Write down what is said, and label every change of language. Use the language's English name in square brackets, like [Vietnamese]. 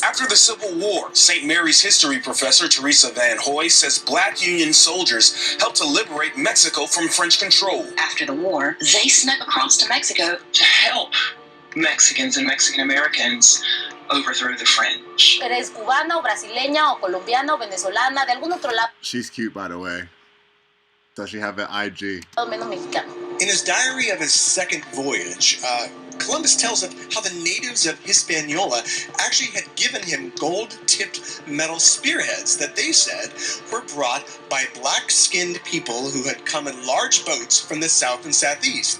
[English] After the Civil War, St. Mary's history professor Teresa Van Hoy says black Union soldiers helped to liberate Mexico from French control. After the war, they snuck across to Mexico to help Mexicans and Mexican Americans overthrow the French. [Spanish] Eres cubano, brasileña, o colombiano, venezolana, de algún otro lado. [English] She's cute, by the way. Does she have an IG? [Spanish] Menos mexicano. [English] In his diary of his second voyage, Columbus tells of how the natives of Hispaniola actually had given him gold-tipped metal spearheads that they said were brought by black-skinned people who had come in large boats from the south and southeast.